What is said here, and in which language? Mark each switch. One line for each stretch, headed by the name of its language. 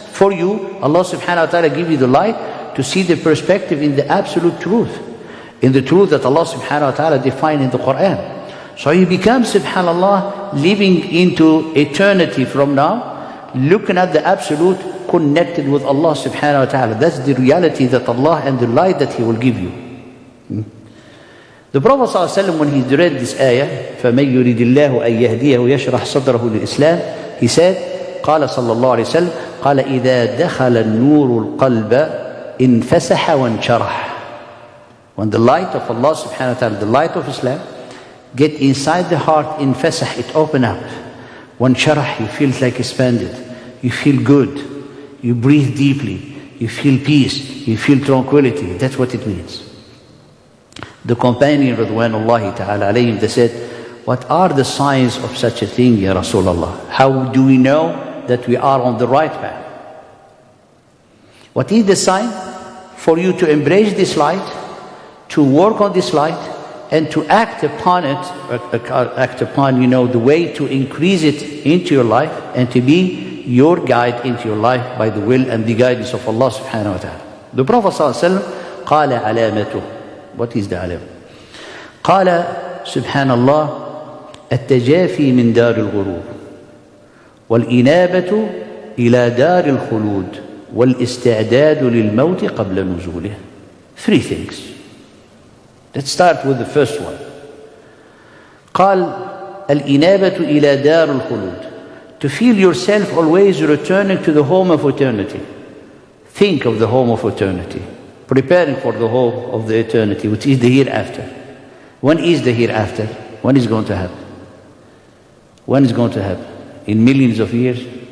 English: For you, Allah subhanahu wa ta'ala give you the light to see the perspective in the absolute truth, in the truth that Allah subhanahu wa ta'ala defined in the Quran. So you become, subhanAllah, living into eternity from now, looking at the absolute, connected with Allah subhanahu wa ta'ala. That's the reality that Allah and the light that He will give you. The Prophet ﷺ, when he read this ayah,
Arabic: فَمَنْ يُرِدِ اللَّهُ أَنْ يَهْدِيَهُ يَشْرَحْ صَدْرَهُ لِلْإِسْلَامِ,
English: he said,
Arabic: قال صلى الله عليه وسلم, قال إِذَا دَخَلَ النُّورُ الْقَلْبَ انْفَسَحَ وَانْشَرَحَ.
English: When the light of Allah subhanahu wa ta'ala, the light of Islam, get inside the heart, انْفَسَحَ, it open up. وَانْشَرَحَ, you feel like expanded. You feel good. You breathe deeply. You feel peace. You feel tranquility. That's what it means. The companion, Radwanullahi ta'ala alayhim, they said, what are the signs of such a thing, Ya Rasulullah? How do we know that we are on the right path? What is the sign? For you to embrace this light, to work on this light, and to act upon it, the way to increase it into your life, and to be your guide into your life by the will and the guidance of Allah subhanahu wa ta'ala. The Prophet sallallahu alaihi wasallam,
Arabic: قال علامته.
English: What is the alam?
Arabic: قال سبحان الله التجافي من دار الغرور والإنابة إلى دار الخلود والاستعداد للموت قبل نزوله.
English: 3 things. Let's start with the first one.
Arabic: قال الإنابة إلى دار الخلود.
English: To feel yourself always returning to the home of eternity. Think of the home of eternity. Preparing for the home of the eternity, which is the hereafter. When is the hereafter? When is going to happen? When is going to happen? In millions of years?